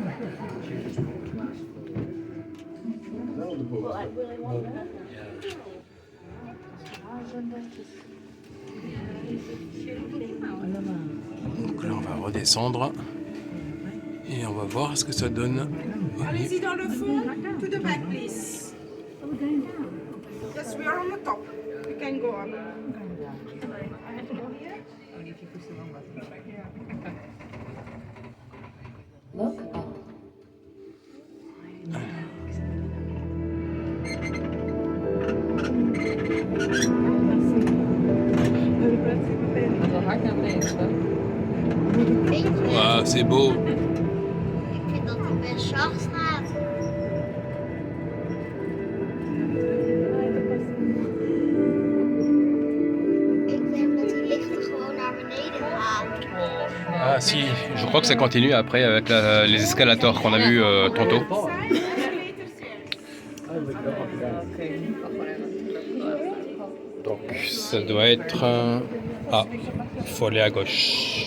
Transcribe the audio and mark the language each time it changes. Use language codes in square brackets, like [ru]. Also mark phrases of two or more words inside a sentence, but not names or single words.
[fr] Donc là, on va redescendre et on va voir ce que ça donne. Allez-y dans le fond. [en] To the back, please. Yes, we are on the top. We can go on. Look up. [nl] Wel hard naar beneden, toch? [fr] Waouh, c'est beau. [nl] Ik vind dat hij best zacht gaat. Ik denk dat hij lichter gewoon naar beneden gaat. [fr] Ah si, je crois que ça continue après avec les escalators qu'on a vus tantôt. Donc ça doit être... Ah, il faut aller à gauche.